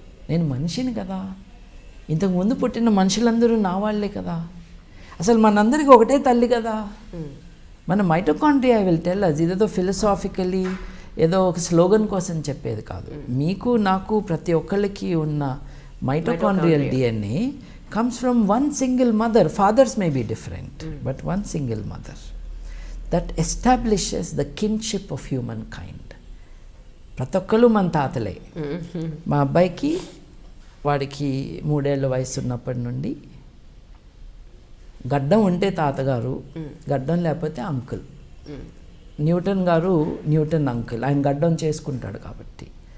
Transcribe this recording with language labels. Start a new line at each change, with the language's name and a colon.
Telugu: నేను మనిషిని కదా, ఇంతకుముందు పుట్టిన మనుషులందరూ నా వాళ్ళే కదా, అసలు మనందరికీ ఒకటే తల్లి కదా. మన mitochondria
English: I will tell us,
Telugu: ఇదేదో ఫిలసాఫికలీ ఏదో ఒక స్లోగన్ కోసం చెప్పేది కాదు. మీకు నాకు ప్రతి ఒక్కళ్ళకి ఉన్న mitochondrial DNA
English: comes from one single mother. Fathers may be different, but one single mother that establishes the kinship of humankind.
Telugu: ప్రతి ఒక్కళ్ళు మన తాతలే. మా అబ్బాయికి వాడికి 3 ఏళ్ల వయసు ఉన్నప్పటి నుండి గడ్డం ఉంటే తాతగారు, గడ్డం లేకపోతే అంకుల్. న్యూటన్ గారు న్యూటన్ అంకుల్, ఆయన గడ్డం చేసుకుంటాడు కాబట్టి.